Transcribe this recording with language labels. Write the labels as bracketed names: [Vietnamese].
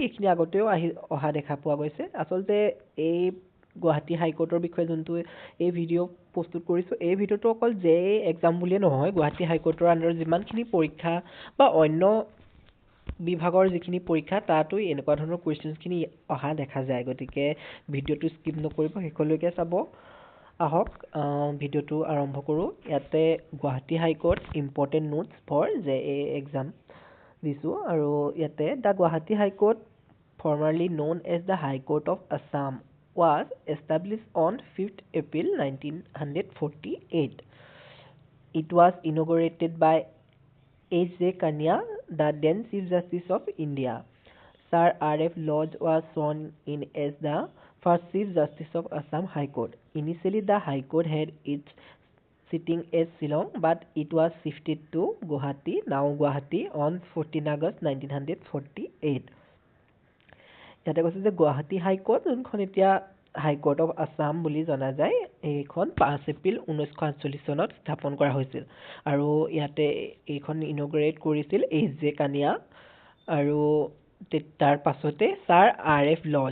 [Assamese] এইখিনি আগতেও অহা দেখা পোৱা গৈছে। আচলতে এই গুৱাহাটী হাইকোৰ্টৰ বিষয়ে যোনটো এই ভিডিঅ' প্ৰস্তুত কৰিছোঁ, এই ভিডিঅ'টো অকল JEE এক্সাম বুলিয়ে নহয়, গুৱাহাটী হাইকোৰ্টৰ আণ্ডাৰত যিমানখিনি পৰীক্ষা বা অন্য বিভাগৰ যিখিনি পৰীক্ষা তাতো এনেকুৱা ধৰণৰ কুৱেশ্যনছখিনি অহা দেখা যায়। গতিকে ভিডিঅ'টো স্কিপ নকৰিব, শেষলৈকে চাব। আহক ভিডিঅ'টো আৰম্ভ কৰোঁ। ইয়াতে Guwahati high court [English] important notes for JEE exam [Assamese] দিছোঁ। আৰু ইয়াতে [English] The Guwahati high court, formerly known as the High Court of Assam, was established on 5th April 1948. It was inaugurated by H.J. Kania, the then Chief Justice of India. Sir R.F. Lodge was sworn in as the first Chief Justice of Assam High Court. Initially, the High Court had its sitting at Shillong, but it was shifted to Guwahati, now Guwahati, on 14 August 1948. [Assamese] ইয়াতে কৈছে যে Guwahati high court, যোনখন এতিয়া high court of Assam বুলি জনা যায়, এইখন 5 এপ্ৰিল 1948 চনত স্থাপন কৰা হৈছিল। আৰু ইয়াতে এইখন ইনগ্ৰেট কৰিছিল H.J. কানিয়া। আৰু তাৰ পাছতে ছাৰ R.F.